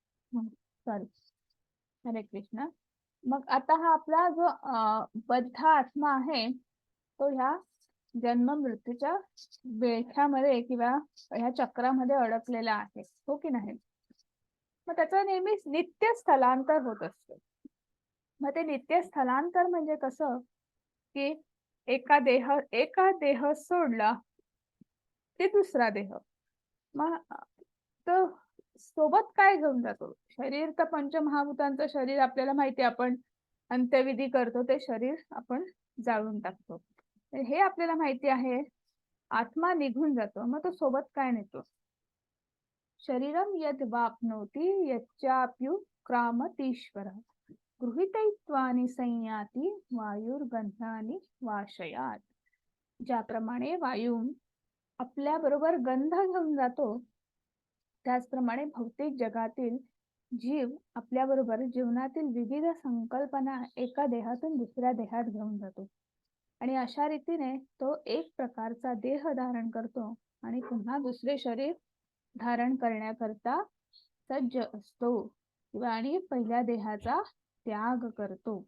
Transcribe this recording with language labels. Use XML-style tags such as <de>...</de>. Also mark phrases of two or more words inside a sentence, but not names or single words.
<mr>सॉरी, हरे कृष्ण. मग आता हा आपला जो बद्ध आत्मा आहे तो ह्या जन्म मृत्यूच्या बेड्यामध्ये किंवा ह्या चक्रामध्ये अडकलेला आहे, हो की नाही. मग त्याचं नेहमीच नित्य स्थलांतर होत असतं. मग ते नित्य स्थलांतर म्हणजे कसं, की एका देह सोडला ते दुसरा देह. मग तो सोबत काय घेऊन जातो? शरीर तर पंचमहाभूतांचं शरीर आपल्याला माहिती आहे, आपण अंत्यविधी करतो ते शरीर आपण जाळून टाकतो. तर हे आपल्याला माहिती आहे. आत्मा निघून जातो. मग तो सोबत काय नेतो?</mr> <sa>शरीरम यद वाप्नोति यच्चाप्युत्क्रामतीश्वरः गृहीतैत्वानि संयाति वायुर्गंधानि वाशयात.</sa> <mr>ज्याप्रमाणे वायू आपल्या बरोबर गंध घेऊन जातो, त्याचप्रमाणे भौतिक जगातील जीव आपल्या बरोबर जीवनातील विविध संकल्पना एका देहातून दुसऱ्या देहात घेऊन जातो. आणि अशा रीतीने तो एक प्रकारचा देह धारण करतो आणि पुन्हा दुसरे शरीर धारण करण्याकरता सज्ज असतो किंवा आणि पहिल्या देहाचा त्याग करतो.</mr>